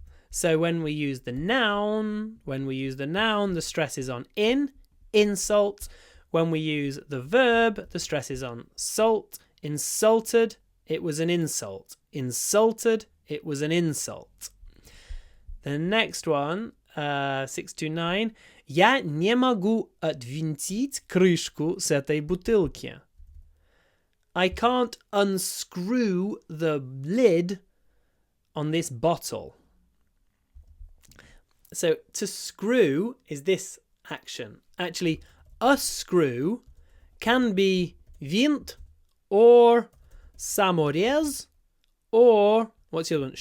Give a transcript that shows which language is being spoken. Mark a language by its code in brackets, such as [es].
[en] So when we use the noun, the stress is on insult. when we use the verb, the stress is on salt. Insulted, it was an insult. Insulted, it was an insult. The next one, 629. [ru] Я не могу отвинтить крышку с этой бутылки. [en] I can't unscrew the lid on this bottle. So to screw is this action. Actually, a screw can be винт or саморез or what's the other one?